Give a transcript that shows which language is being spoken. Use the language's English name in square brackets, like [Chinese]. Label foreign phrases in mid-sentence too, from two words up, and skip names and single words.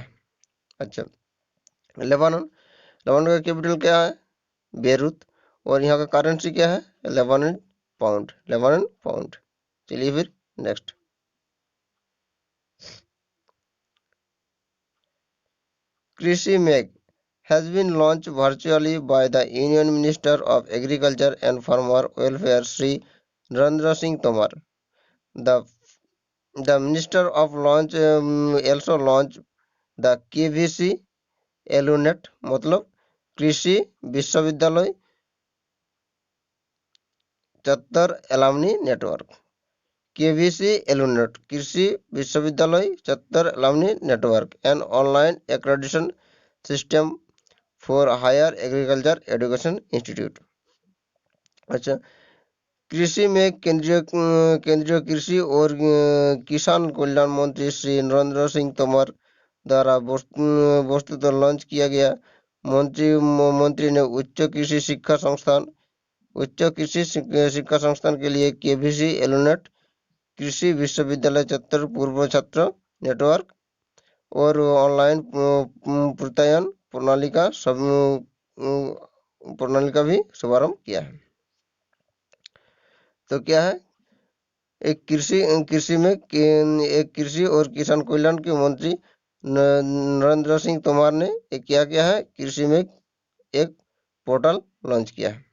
[Hindi] अच्छा, लेबानन का कैपिटल क्या है? बेरूत। और यहाँ का करेंसी क्या है? लेबानन पाउंड। चलिए फिर नेक्स्ट। [English] कृषि मेघ has been launched virtually by the Union Minister of Agriculture and Farmer Welfare Sri Narendra Singh Tomar. The Minister of Launch also launched the KVC एलुनेट [Hindi] मतलब कृषि विश्वविद्यालय चत्तर [English] एलामनी नेटवर्क। KVC Alunet [Hindi] कृषि विश्वविद्यालय चत्तर [English] Alumni Network and Online Accreditation System for Higher Agriculture Education Institute. [Hindi] अच्छा, कृषि में केंद्रीय कृषि और किसान कल्याण मंत्री श्री नरेंद्र सिंह तोमर द्वारा वस्तुतः लॉन्च किया गया। मंत्री ने उच्च कृषि शिक्षा संस्थान के लिए केवीसी एलुनेट कृषि विश्वविद्यालय चत्तर पूर्व छात्र नेटवर्क और ऑनलाइन प्रत्ययन प्रणाली का भी शुभारंभ किया है। तो क्या है, एक कृषि और किसान कल्याण के मंत्री नरेंद्र सिंह तोमर ने क्या किया है, कृषि में एक पोर्टल लॉन्च किया है।